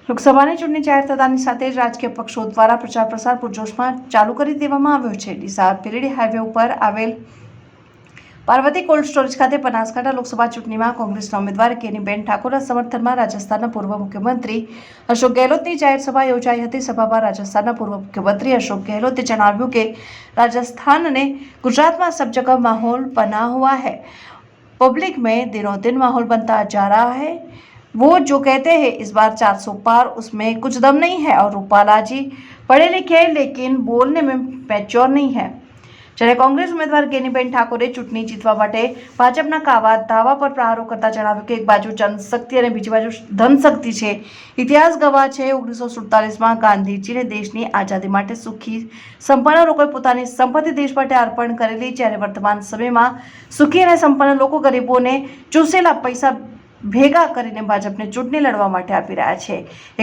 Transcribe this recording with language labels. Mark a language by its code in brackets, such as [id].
[gu] લોકસભાની ચૂંટણી જાહેર થતાની સાથે જ રાજકીય પક્ષો દ્વારા પ્રચાર પ્રસાર પૂરજોશમાં ચાલુ કરી દેવામાં આવ્યો છે। ડીસા પીલીડી હાઈવે ઉપર આવેલ પાર્વતી કોલ્ડ સ્ટોરેજ ખાતે બનાસકાંઠા લોકસભા ચૂંટણીમાં કોંગ્રેસના ઉમેદવાર કેનીબેન ઠાકોરના સમર્થનમાં રાજસ્થાનના પૂર્વ મુખ્યમંત્રી અશોક ગેહલોતની જાહેર સભા યોજાઈ હતી। સભામાં રાજસ્થાનના પૂર્व मुख्यमंत्री अशोक गहलोते जणाव्યું કે [hi] राजस्थान ने गुजरात में सब जगह माहौल बना हुआ है। पब्लिक में दिनों दिन माहौल बनता जा रहा है। वो जो कहते हैं इस बार 400 पार, उसमें कुछ दम नहीं है। और रूपाला जी पढ़े लिखे लेकिन बोलने में मैच्योर नहीं है। [gu] જ્યારે કોંગ્રેસ ઉમેદવાર કેનીબેન ઠાકોરે ચૂંટણી જીતવા માટે ભાજપના દાવા પર પ્રહારો કરતા જણાવ્યું કે એક બાજુ જનશક્તિ અને બીજી બાજુ ધનશક્તિ છે। ઇતિહાસ ગવાહ છે 1947માં ગાંધીજીને દેશની આઝાદી માટે સુખી સંપન્ન લોકોએ પોતાની સંપત્તિ દેશ માટે અર્પણ કરેલી, જ્યારે વર્તમાન સમયમાં સુખી અને સંપન્ન લોકો ગરીબોને ચૂસેલા પૈસા ભેગા કરીને ભાજપને ચૂંટણી લડવા માટે આપી રહ્યા છે।